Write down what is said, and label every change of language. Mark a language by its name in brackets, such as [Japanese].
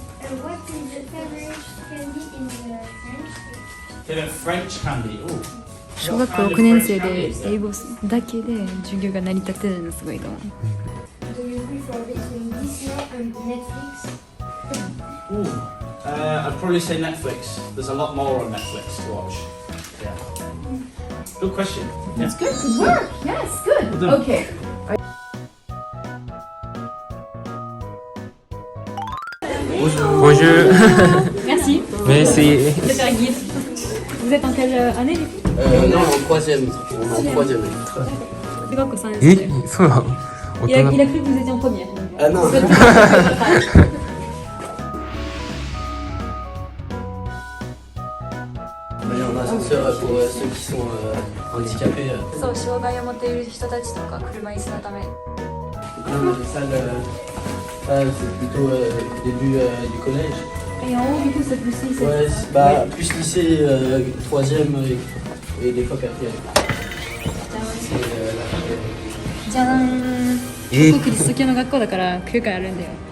[English] What is the favorite candy in French? Favorite French candy. Oh. [Japanese] 小学校6年生で英語だけで授業が成り立ってるのすごいと思う。 [English] Do you prefer between Disney and Netflix? I'd probably say Netflix. There's a lot more on Netflix to watch. Yeah. Good question. Yeah. That's good. Good work. Yes, good. Well done. Okay. [French] Bonjour. Merci. Merci. C'est un guide. Vous êtes en quelle année du coup? Non, en troisième. En troisième. [Japanese] 小学校3年え生。そうなの大 [French] il a [Japanese] 人 [French] cru que vous étiez en première. Ah non. On a un ascenseur pour ceux qui sont handicapés. [Japanese] そう、障害を持っている人たちとか車椅子のため。 [French] Non, mais ça, c'est plutôt le début du collège. Et en haut, du coup, c'est plus lycée. Ouais, bah, plus lycée, troisième et des fois quatrième. C'est la quatrième. [Japanese] じゃーん。え僕キリスト教の学校だから9回あるんだよ。